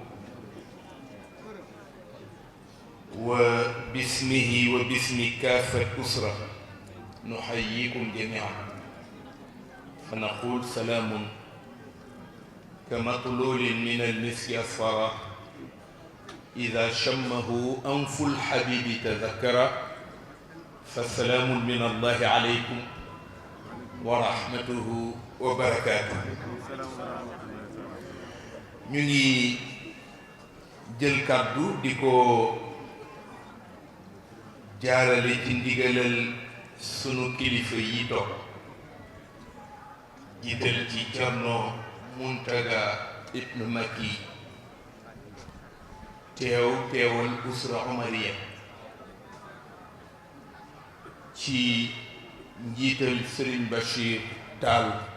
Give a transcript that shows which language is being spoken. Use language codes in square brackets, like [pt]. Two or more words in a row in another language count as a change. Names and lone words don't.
[ar] وباسمه وباسم كافة أسرة نحييكم جميعا فنقول سلام كمطلول من المسك أصفر إذا شمه أنف الحبيب تذكر، فالسلام من الله عليكم ورحمته وبركاته. [wo] ñu ngi jël kàddu di ko jaarale ci ndigalal sunu kilifa yi toog, jiital ci Cerno Muntaga ibnu Makki teewal [ar] أسرة عمرية, [wo] ci njiital Sëriñ Bachir Taal